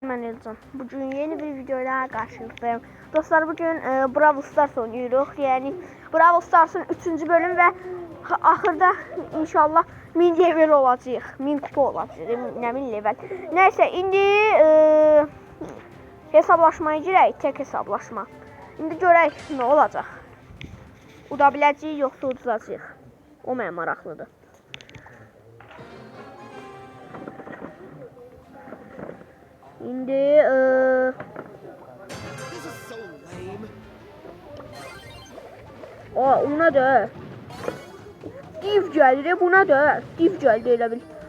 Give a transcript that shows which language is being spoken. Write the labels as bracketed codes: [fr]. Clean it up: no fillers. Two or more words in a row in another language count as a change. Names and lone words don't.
[tr] Ben Elcan. Bugün yeni bir videoyla karşınızdayım. Dostlar bugün Brawl Stars oynuyoruz. Yani Brawl Stars'ın 3. bölüm ve ahırda inşallah 1000 level olacak. 1000 kupa olacak. Ne 1000 level. [az] Neyse indi hesablaşmaya girək. Tek hesablaşma. İndi görək ne olacak. Uda biləcəyik yoxsa uduzacaq. O mənə maraqlıdır. İndi ona da div gəlir, buna da div gəldi elə bil.